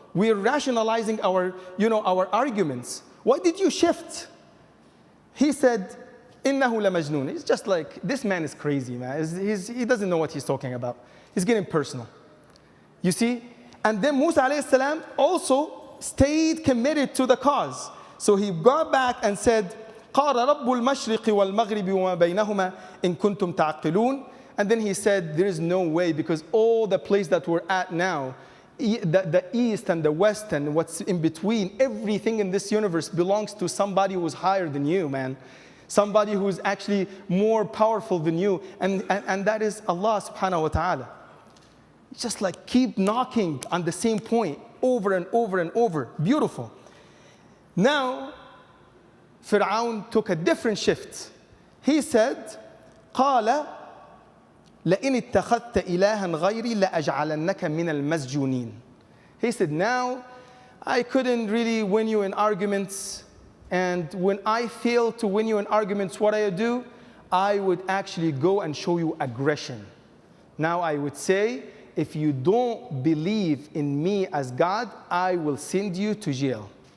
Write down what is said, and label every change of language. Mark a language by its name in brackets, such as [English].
[English] We're rationalizing our arguments. Why did you shift? He said, [Arabic] إِنَّهُ لَمَجْنُونَ. [English] He's just like, this man is crazy, man. He doesn't know what he's talking about. He's getting personal. You see? And then Musa alayhi salam also stayed committed to the cause. So he got back and said, [Arabic] قَالَ رَبُّ الْمَشْرِقِ وَالْمَغْرِبِ وَمَا بَيْنَهُمَا إِن كُنْتُمْ تَعْقِلُونَ. [English] And then he said, there is no way, because all the place that we're at now, the east and the west and what's in between, everything in this universe belongs to somebody who's higher than you, man. Somebody who's actually more powerful than you. And that is Allah subhanahu wa ta'ala. Just like keep knocking on the same point over and over and over. Beautiful. Now, Pharaoh took a different shift. He said, [Arabic] قال لئن اتخذت إلها غيري لأجعلنك من المسجونين. [English] He said, now I couldn't really win you in arguments, and when I fail to win you in arguments, what I do? I would actually go and show you aggression. Now I would say, if you don't believe in me as God, I will send you to jail.